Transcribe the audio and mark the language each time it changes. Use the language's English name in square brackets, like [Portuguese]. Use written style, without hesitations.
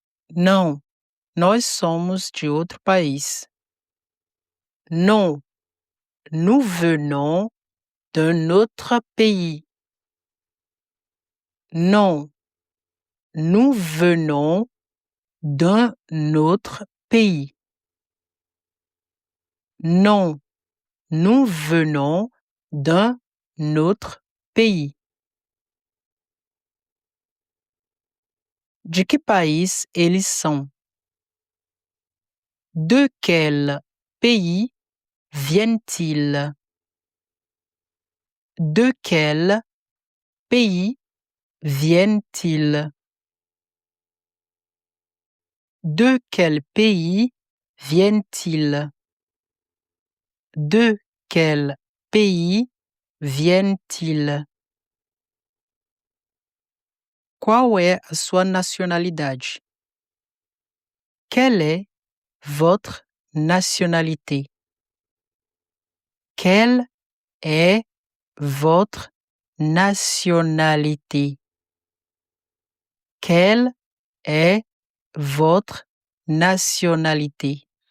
[Portuguese] Não, nós somos de outro país. [French] Non, nous venons d'un autre pays. Non, nous venons d'un autre pays. Non, nous venons d'un autre pays. [Portuguese] De que país eles são? [French] De quel pays viennent-ils? De quel pays viennent-ils? De quel pays viennent-ils? De quel pays viennent-ils? [Portuguese] Qual é a sua nacionalidade? [French] Quelle est votre nationalité? Quelle est votre nationalité? Quelle est votre nationalité?